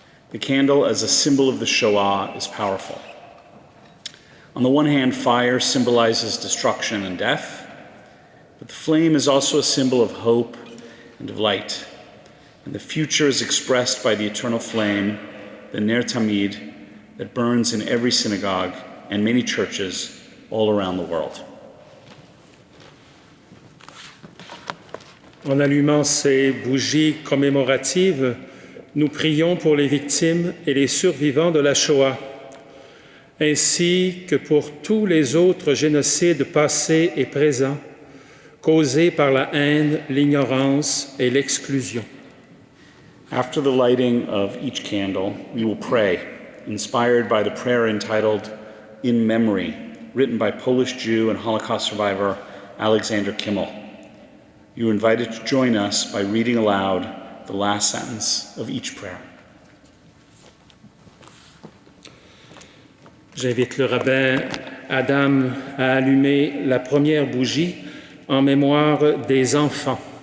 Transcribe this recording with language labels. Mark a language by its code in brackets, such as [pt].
[en] The candle as a symbol of the Shoah is powerful. On the one hand, fire symbolizes destruction and death, but the flame is also a symbol of hope and of light. And the future is expressed by the eternal flame, the Ner Tamid, that burns in every synagogue and many churches all around the world. [fr] En allumant ces bougies commémoratives, nous prions pour les victimes et les survivants de la Shoah, ainsi que pour tous les autres génocides passés et présents, causés par la haine, l'ignorance et l'exclusion. [en] After the lighting of each candle, we will pray, inspired by the prayer entitled In Memory, written by Polish Jew and Holocaust survivor Alexander Kimmel. You are invited to join us by reading aloud the last sentence of each prayer. [fr] J'invite le rabbin Adam à allumer la première bougie en mémoire des enfants.